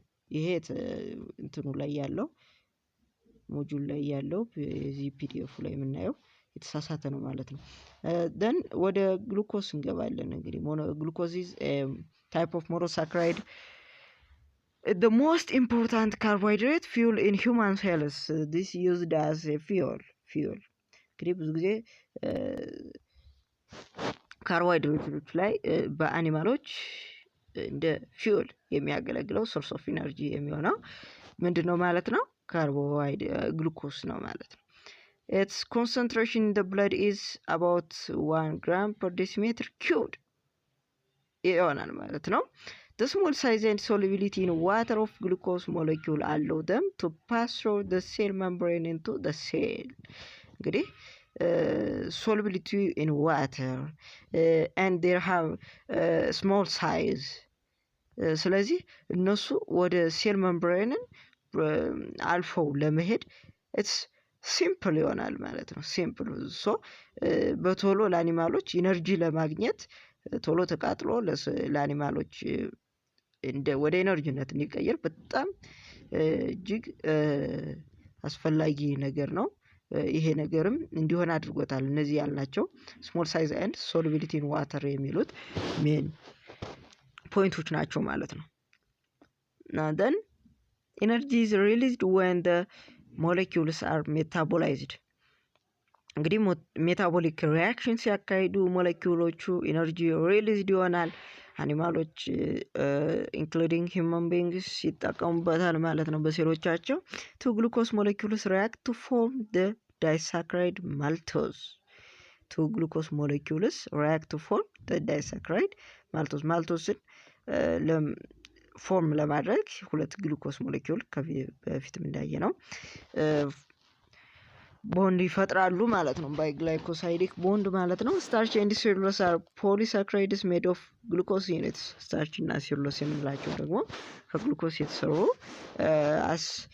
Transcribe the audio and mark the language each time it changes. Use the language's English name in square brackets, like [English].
[Amharic] ይሄ እንትኑ ላይ ያለው ሞጁል ላይ ያለው እዚህ ፒዲኤፍ ላይ የምናየው የተሳሳተ ነው ማለት ነው። then ወደ ግሉኮስ እንገባለን። እንግዲህ ግሉኮዝ [English] is a type of monosaccharide, the most important carbohydrate fuel in human cells. this used as a fuel. [Amharic] እንግዲህ ብዙ ጊዜ ካርቦሃይድሬቶች ላይ በአኒማሎች እንደ ፊውል የሚያገለግለው ሶርስ ኦፍ ኢነርጂ የሚሆነው ምንድነው ማለት ነው? ግሉኮስ ነው ማለት ነው። [English] its concentration in the blood is about 1 gram per decimeter cubed [Amharic] ይሆናል ማለት ነው። [English] the small size and solubility in water of glucose molecule allow them to pass through the cell membrane into the cell. እንግዲህ solubility in water and they have small size. [Amharic] ስለዚህ እነሱ ወደ ሴል መምብሬንን አልፈው ለመሄድ [English] ኢትስ ሲምፕል [Amharic] ይሆናል ማለት ነው። ሲምፕል ሶ በቶሎ ለአኒማሎች ኢነርጂ ለማግኘት ቶሎ ተቃጥሎ ለአኒማሎች ወደ ኢነርጂነት እንዲቀየር በጣም እጅግ አስፈላጊ ነገር ነው። ይሄ ነገርም እንዲሆን አድርጎታል። እነዚህ ያልናቸው [English] ስሞል ሳይዝ ኤንድ ሶሉቢሊቲ ኢን ዋተር [Amharic] የሚሉት ሜን ፖይንቶች ናቸው ማለት ነው። [English] then energy is released when the molecules are metabolized. [Amharic] እንግዲህ ሜታቦሊክ ሪያክሽን ሲያካሂዱ ሞለኪውሎቹ ኢነርጂ ሪሊዝድ ይሆናል። አኒማሎች ኢንክሉዲንግ ሂውማን ቢንግስ ይጠቀሙበታል ማለት ነው በሴሎቻቸው። [English] two glucose molecules react to form the disaccharide maltose. two glucose molecules react to form the disaccharide maltose. [Amharic] maltoseን ፎርም ለማድረግ ሁለት ግሉኮስ ሞለኪውል በፊትም እንዳየ ነው ቦንድ ይፈጥራሉ ማለት ነው። ባይ ግላይኮሳይዲክ ቦንድ ማለት ነው። [English] ስታርች ኤንድ ሴሉሎስ አር ፖሊሳክራይድስ ሜድ ኦፍ ግሉኮስ ዩኒትስ። [Amharic] ስታርች እና ሴሉሎስ የምንላቸው ደግሞ ከግሉኮስ የተሰሩ አስ